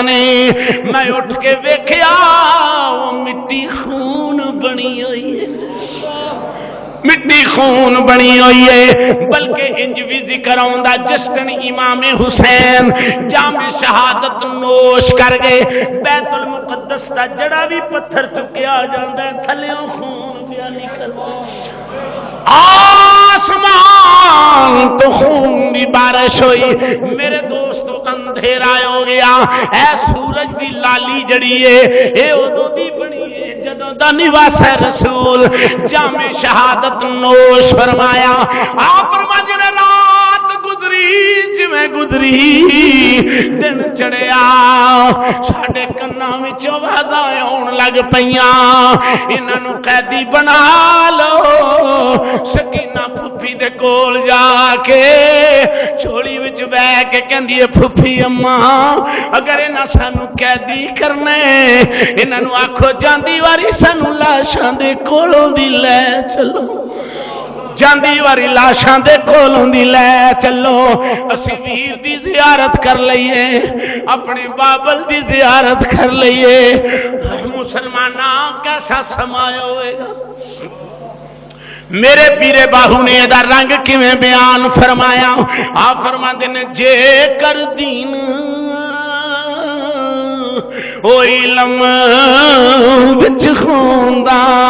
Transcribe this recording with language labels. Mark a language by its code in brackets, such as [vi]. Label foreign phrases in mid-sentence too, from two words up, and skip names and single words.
[pa] نے میں اٹھ کے ویکھیا وہ مٹی خون بنی ہوئی ہے مٹی خون بنی ہوئی ہے بلکہ انج بھی ذکر آندا جس دن امام حسین جام شہادت نوش کر گئے بیت المقدس دا جڑا بھی پتھر چکیا جاندا ہے تھلیوں خون پیا نکل آسمان تو خون دی بارش ہوئی میرے دوستو اندھیرا ہو گیا اے سورج دی لالی جڑی ہے اے ادوں دی بنی ہے جدوں دا نواس رسول جام شہادت نوش فرمایا [ur] آپ فرماتے ہیں [pa] رات گزری جویں گزری دن چڑھیا ساڈے کنا وچ آوازاں آون لگ پیاں انہاں نوں قیدی بنا لو سکینہ پھپھی دے کول جا کے چوڑی وچ بیٹھ کے کہندی ہے پھپھی اماں اگر انہاں سانو قیدی کرنے انہاں نوں آکھو جاندی واری سانو لاشاں دے کولوں دی لے چلو جاندی واری لاشاں دے کولوں دی لے چلو اسی ویر دی زیارت کر لئیے اپنے بابل دی زیارت کر لئیے مسلماناں کیسا سمایا ہوئے گا میرے پیرے باہو نے دا رنگ کیویں بیان فرمایا [ur] آپ فرماتے ہیں [pa] جے کر دین او علم وچ خوندا